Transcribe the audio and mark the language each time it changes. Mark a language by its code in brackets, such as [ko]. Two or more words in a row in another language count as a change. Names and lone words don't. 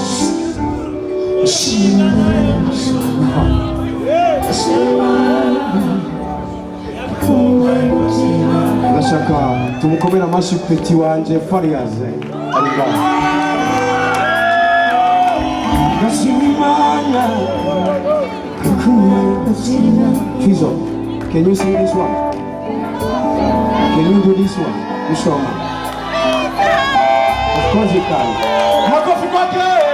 [rn] Ndashaka tumukomera amashyi peti wanje Fariyaze ariga. Fizo, [en] can you sing this one? Can you do this one? Ushoma. Of course you can. [sw] Makofi kwake.